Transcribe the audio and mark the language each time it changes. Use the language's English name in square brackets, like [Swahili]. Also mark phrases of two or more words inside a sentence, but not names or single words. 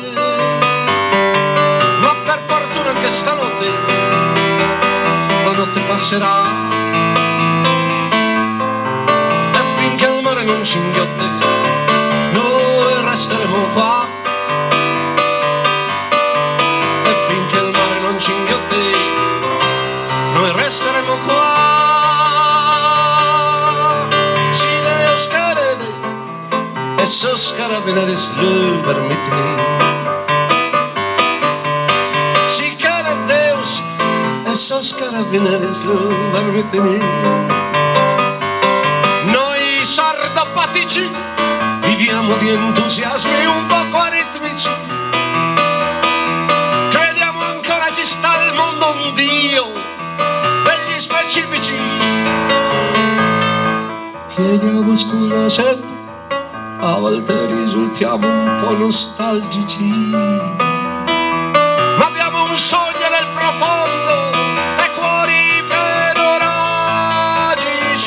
[Italian] Ma per fortuna anche stanotte la notte passerà, e finché il mare non ci inghiotte noi resteremo qua. E finché il mare non ci inghiotte noi resteremo qua. [Sardinian] Si Deus querere, e sos carabineris lu permitini. Si quiere Deus, e sos carabineris lu permitini. [Italian] Noi sardopatici viviamo di entusiasmi un poco aritmici, crediamo ancora esista al mondo un Dio degli specifici. Chiediamo scusa se a volte risultiamo un po' nostalgici, ma abbiamo un sogno nel profondo e cuori pedoragici.